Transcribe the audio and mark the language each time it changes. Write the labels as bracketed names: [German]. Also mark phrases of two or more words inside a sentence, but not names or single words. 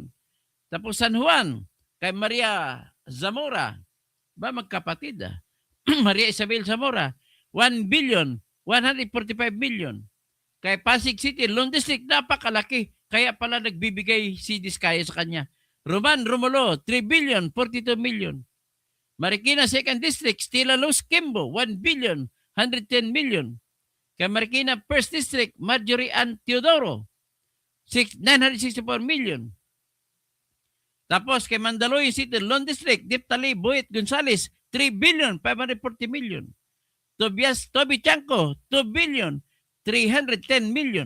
[Filipino] Tapos San Juan, kay Maria Zamora, ba magkapatid Maria Isabel Zamora, 1,145 million. Kay Pasig City, Lone District, napakalaki. Kaya pala nagbibigay si Diskaya sa kanya. Roman Romulo, 3,042 million. Marikina 2nd District, Stella Luz Kimbo, 1,110 million. Kay Marikina 1st District, Marjorie Ann Teodoro, 964 million. Tapos kay Mandaluyong City, Lone District, Diptali Boyet Gonzales, 3,540 million. Toby Chanco, 2,310 million.